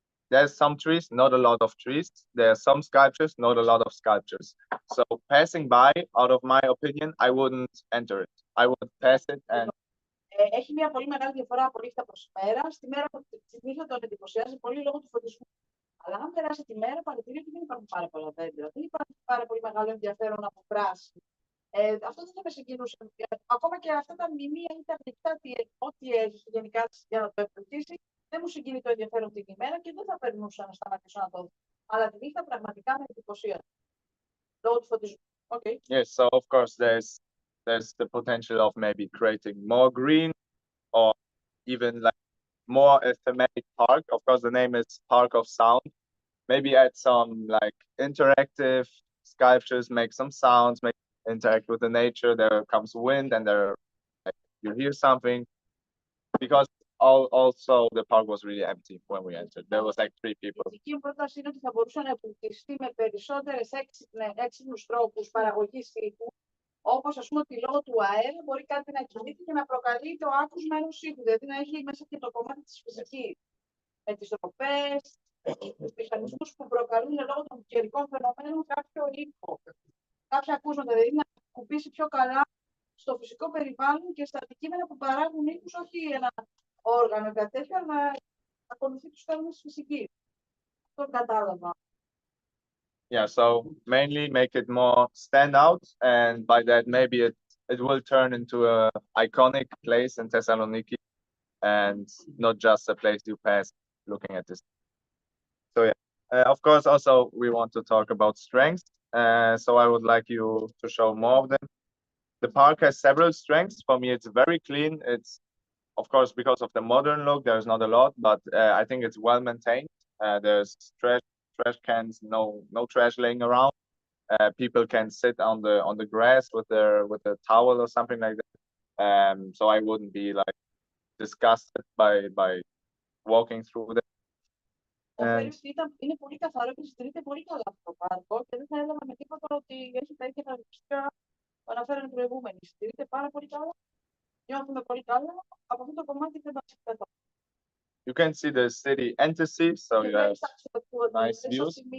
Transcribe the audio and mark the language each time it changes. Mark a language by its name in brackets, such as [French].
[English] There's some trees, not a lot of trees. There are some sculptures, not a lot of sculptures. So passing by, out of my opinion, I wouldn't enter it. I would pass it and [Greek] Έχει μια πολύ μεγάλη διαφορά από νύχτα προς μέρα. Στη νύχτα τον εντυπωσιάζει πολύ λόγω του φωτισμού. Αλλά αν περάσει τη μέρα, παρατηρεί ότι δεν υπάρχουν πάρα πολλά δέντρα. Δεν υπάρχει πάρα πολύ μεγάλο ενδιαφέρον από πράσινο. Αυτό δεν θα με συγκινούσε. Ακόμα και αυτά τα μνημεία ή τα γλυκά, ό,τι έχει γενικά για να το εμπλουτίσει, δεν μου συγκινεί το ενδιαφέρον την ημέρα και δεν θα περνούσα να σταματήσω να το δω. Αλλά τη νύχτα πραγματικά με εντυπωσίασε. Λόγω του φωτισμού. Okay. [English] Yes, so of course there's the potential of maybe creating more green or even like more a thematic park. Of course, the name is Park of Sound. Maybe add some like interactive sculptures, make some sounds, make interact with the nature. There comes wind and there like, you hear something. Because also the park was really empty when we entered. There was like 3 people. [Greek] Η δική μου πρόταση είναι ότι θα μπορούσε να εμπλουτιστεί με περισσότερες έξυπνους τρόπους παραγωγής ήχου. Όπως ας πούμε ότι λόγω του αέρα μπορεί κάτι να κινείται και να προκαλεί το άκουσμα ενός ήχου. Δηλαδή να έχει μέσα και το κομμάτι της φυσικής. Με τις τροπές, τους μηχανισμούς που προκαλούν λόγω των καιρικών φαινομένων κάποιο ήχο. Κάποια ακούσματα, δηλαδή να κουμπίσει πιο καλά στο φυσικό περιβάλλον και στα αντικείμενα που παράγουν ήχους, όχι ένα όργανο ή κάτι τέτοιο, αλλά να ακολουθεί τους κανόνες της φυσικής. Αυτό κατάλαβα. [English] Yeah, so mainly make it more stand out, and by that maybe it will turn into a iconic place in Thessaloniki and not just a place you pass looking at this. So yeah, of course also we want to talk about strengths. So I would like you to show more of them. The park has several strengths. For me, it's very clean. It's of course because of the modern look, there's not a lot, but I think it's well maintained. There's trash cans, no trash laying around. People can sit on the grass with a towel or something like that. So I wouldn't be like disgusted by walking through them. And [Greek] Είναι πολύ καθαρό και συντηρείται πολύ καλά αυτό το πάρκο και δεν θα έλεγα με τίποτα ότι έχει τα ίδια χαρακτηριστικά που αναφέρανε οι προηγούμενοι. Συντηρείται πάρα πολύ καλά, νιώθουμε πολύ καλά, από αυτό το κομμάτι δεν μας εκπαιδεύει. [English] you can see the city and the sea, so you have nice views.